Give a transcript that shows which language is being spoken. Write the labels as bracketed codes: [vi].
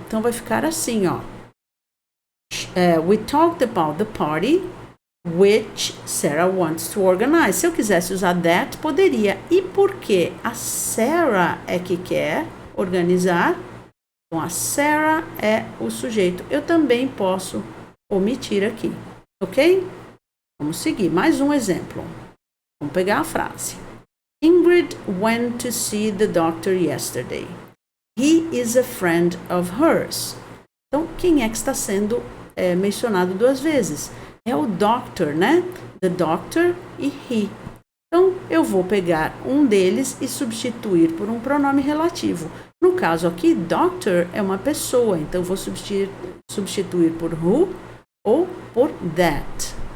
[pt] Então, vai ficar assim, [en] we talked about the party which Sarah wants to organize. [pt] Se eu quisesse usar that, poderia. E por quê? A Sarah é que quer organizar. Então, a Sarah é o sujeito. Eu também posso omitir aqui. Ok? Vamos seguir. Mais um exemplo. Vamos pegar a frase. [en] Ingrid went to see the doctor yesterday. He is a friend of hers. [pt] Então, quem é que está sendo mencionado 2 vezes? É o doctor, né? The doctor e he. Então, eu vou pegar um deles e substituir por um pronome relativo. No caso aqui, doctor é uma pessoa. Então, eu vou substituir por who ou por that.